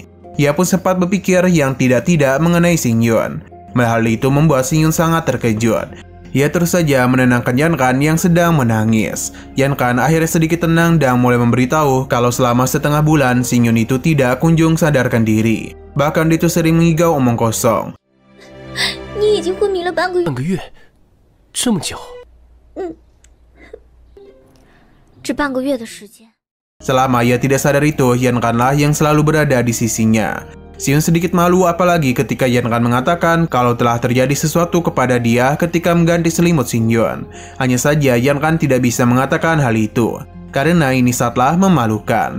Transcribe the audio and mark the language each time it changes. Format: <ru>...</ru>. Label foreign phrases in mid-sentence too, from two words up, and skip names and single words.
<id>Ia pun sempat berpikir yang tidak-tidak mengenai Xingyun. Hal itu membuat Xingyun sangat terkejut. Ia terus saja menenangkan Yan Kan yang sedang menangis. Yan Kan akhirnya sedikit tenang dan mulai memberitahu kalau selama setengah bulan Xingyun itu tidak kunjung sadarkan diri. Bahkan dia itu sering mengigau omong kosong.</id> <zh>你已经昏迷了半个月。半个月，这么久。这半个月的时间。</zh> <id>Selama ia tidak sadar itu, Yan Kan-lah yang selalu berada di sisinya. Xingyun sedikit malu apalagi ketika Yan Kan mengatakan kalau telah terjadi sesuatu kepada dia ketika mengganti selimut Xingyun. Hanya saja Yan Kan tidak bisa mengatakan hal itu, karena ini sangatlah memalukan.</id>